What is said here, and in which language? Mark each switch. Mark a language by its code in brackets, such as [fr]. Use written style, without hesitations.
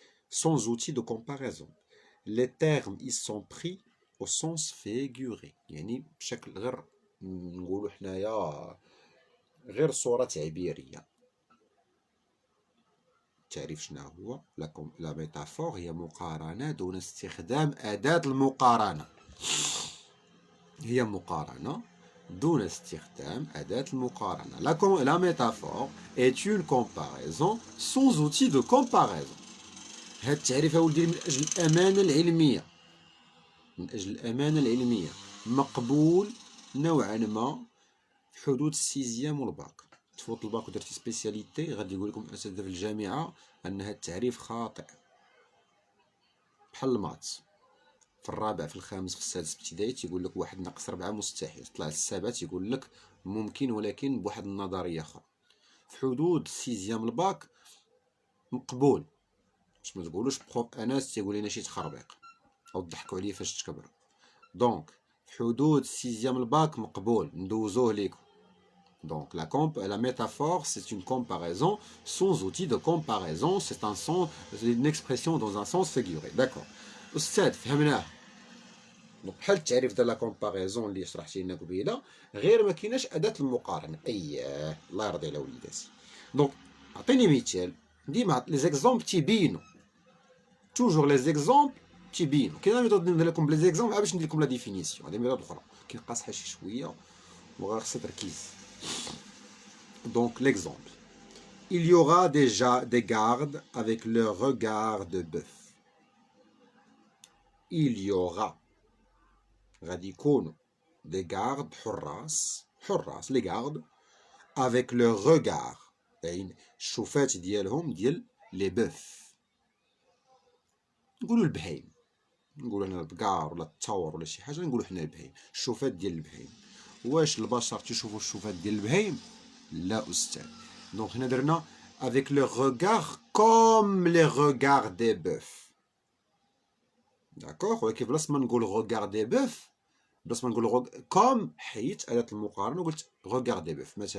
[fr] Sans outil de comparaison. Les termes, ils sont pris au sens figuré. [ar] يعني بشكل غير نقولوا حنايا غير صورة تعبيرية. تعريف شنو هو؟ لا ميتافور هي مقارنة دون استخدام أداة المقارنة. هي مقارنة دون استخدام أداة المقارنة. [fr] La métaphore est une comparaison sans outil de comparaison. [ar] هذا التعريف أولدي من أجل الأمانة العلمية. من أجل الأمانة العلمية مقبول نوعا ما في حدود السيزيام والباك. تفوت الباك ودرتي سبيسياليتي غادي يقول لكم الأساتذة في الجامعة أن هذا التعريف خاطئ. بحال الماتس في الرابع في الخامس في السادس ابتدائي تيقول لك 1+4 مستحيل، تطلع للسابع تيقول لك ممكن ولكن بواحد النظرية أخرى. في حدود السيزيام الباك مقبول، باش ما تقولوش بروف أنس تيقول لنا شي تخربيق أو تضحكوا عليه فاش تكبروا. دونك في حدود السيزيام الباك مقبول ندوزوه ليكم. [fr] Donc la métaphore, c'est une comparaison sans outil de comparaison, c'est une expression dans un sens figuré. [ar] D'accord. أستاذ فهمناه. دونك بحال التعريف ديال لا كومباريزون اللي شرحتي لنا قبيله، غير ما كايناش أداة المقارنة. أييه الله يرضي على وليداتي. دونك عطيني مثال. ديما لي زيكزومبل تيبينوا. توجور لي زيكزومبل تيبينوا. كاينه ميثود ندير لكم بلي زيكزومبل عاد باش ندير لكم لا ديفينيسيون. هذه ميثود أخرى كاين قاصحة شي شوية وخاصها تركيز. [fr] Donc l'exemple. Il y aura déjà des gardes avec leur regard de bœuf. Il y aura [ar] غادي يكونوا [fr] des gardes [ar] حراس [fr] les gardes avec leur regard [ar] يعني الشوفات ديالهم ديال [fr] les bœufs. [ar] نقولوا البهايم، نقولوا هنا البقار ولا الثور ولا شي حاجه، نقولوا حنا البهايم، الشوفات ديال البهايم. واش البشر تيشوفوا الشوفات ديال البهايم؟ لا أستاذ. [fr] Donc [ar] هنا درنا [fr] avec le regard comme les regards des bœufs. D'accord. [ar] ولكن بلاص ما نقول [fr] regard des bœufs، [ar] بلاص ما نقول comme حيت أداة المقارنة وقلت regard des bœufs.